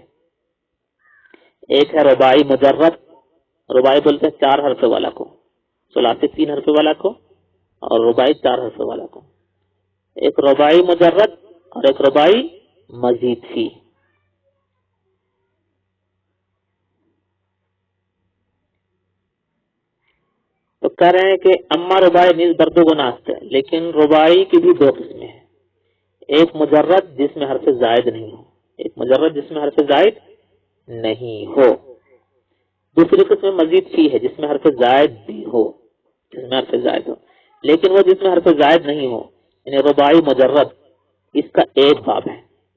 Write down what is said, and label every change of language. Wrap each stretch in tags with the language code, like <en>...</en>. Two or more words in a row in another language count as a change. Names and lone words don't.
<ur>ایک ہے رباعی مجرد، رباعی بولتے ہیں 4 حرف والا کو، ثلاثی 3 حرف والا کو اور رباعی 4 حرف والا کو، ایک رباعی مجرد اور ایک رباعی مزید فی۔ تو کہہ رہے ہیں کہ</ur> <fa>اما رباعی نیز برد و گناست</fa> <ur>ہے، لیکن رباعی کی بھی دو قسمیں ہیں، ایک مجرد جس میں حرف زائد نہیں ہو، دوسری قسم مزید فی ہے جس میں حرف زائد بھی ہو، لیکن وہ جس میں حرف زائد نہیں ہو، یعنی رباعی مجرد، اس کا ایک باب ہے،</ur>